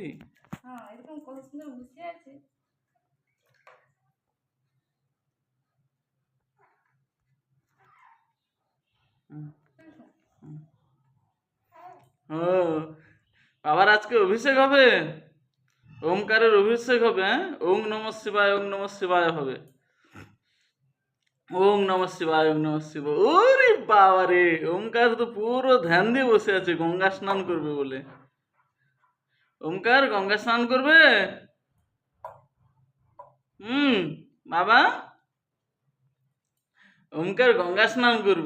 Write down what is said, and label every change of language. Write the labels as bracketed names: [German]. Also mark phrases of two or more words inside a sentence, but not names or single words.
[Bangla] হ্যাঁ এরকম কত সুন্দর বসে আছে। ও আবার আজকে অভিষেক হবে, ওমকারের অভিষেক হবে। হ্যাঁ, [Sanskrit] ওং নমঃ শিবায়, ওং নমঃ শিবায় হবে। ওং নমঃ শিবায়, ওং নমঃ শিবায়। [Bangla] ওরে বাবা রে, ওমকার তো পুরো ধ্যান দিয়ে বসে আছে গঙ্গা স্নান করবে বলে। ওমকার গঙ্গা স্নান করবে। বাবা, ওমকার গঙ্গা স্নান করবে।